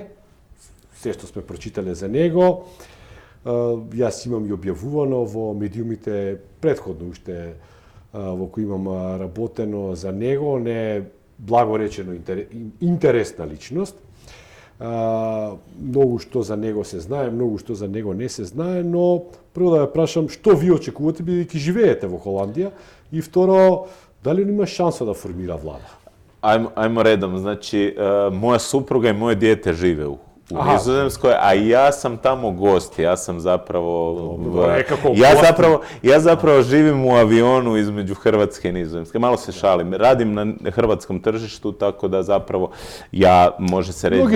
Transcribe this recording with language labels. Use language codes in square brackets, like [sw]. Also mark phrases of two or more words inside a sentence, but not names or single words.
[mk] Се што сме прочитале за него. Јас имам и објавувано во медиумите претходно уште во кои имам работено за него, не благо речено интересна личност. Многу што за него се знае, многу што за него не се знае, но прво да ја прашам што ви очекувате бидејќи живеете во Холандија и второ дали има шанса да формира влада? [hr] Ajmo redom, znači moja supruga i moje dijete žive u Nizozemskoj, a ja sam tamo gost, ja sam zapravo... Ja zapravo živim u avionu između Hrvatske i Nizozemske. Malo se šalim. Radim na hrvatskom tržištu, tako da zapravo ja, može se reći...